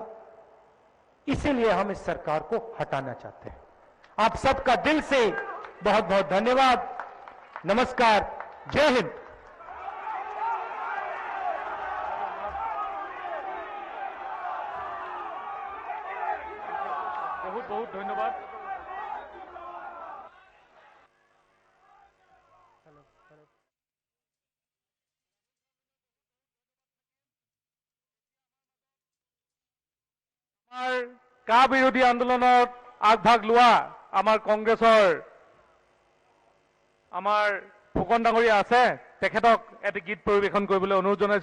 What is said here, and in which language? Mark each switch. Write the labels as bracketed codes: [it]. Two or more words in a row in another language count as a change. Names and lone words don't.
[hi] इसीलिए हम इस सरकार को हटाना चाहते हैं। आप सबका दिल से बहुत बहुत धन्यवाद। नमस्कार, जय हिंद। बहुत बहुत धन्यवाद। [as] আমাৰ কা বিৰোধী আন্দোলনত আগভাগ লোৱা আমাৰ কংগ্ৰেছৰ আমাৰ ফুকন ডাঙৰীয়া আছে, তেখেতক এটি গীত পৰিৱেশন কৰিবলৈ অনুৰোধ জনাইছো।